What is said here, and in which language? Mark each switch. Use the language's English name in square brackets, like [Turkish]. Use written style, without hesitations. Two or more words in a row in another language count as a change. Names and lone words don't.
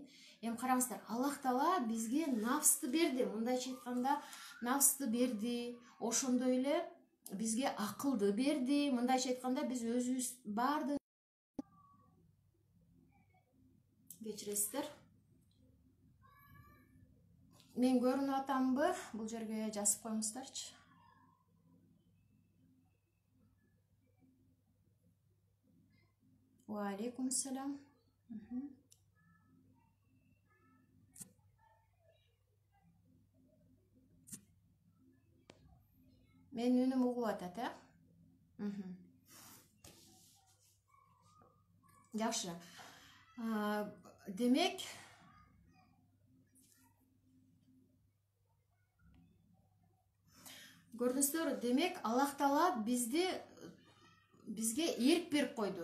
[Kyrgyz] Эми караңыздар, Аллах Таала бизге нафсты берди, мындайча айтканда, нафсты берди, ошондой эле бизге акылды берди. Мындайча айтканда, биз өзүбүз барды кечиресиздер. мен көрүнүп атамбы? Бул жерге жазып коюңуздарчы. [Arabic] وعليكم السلام. [Kyrgyz] Менин үнүм угулуп атат, Жакшы. Демек, көрдүңүздөр, демек Аллах Таала бизге эрк берип койду.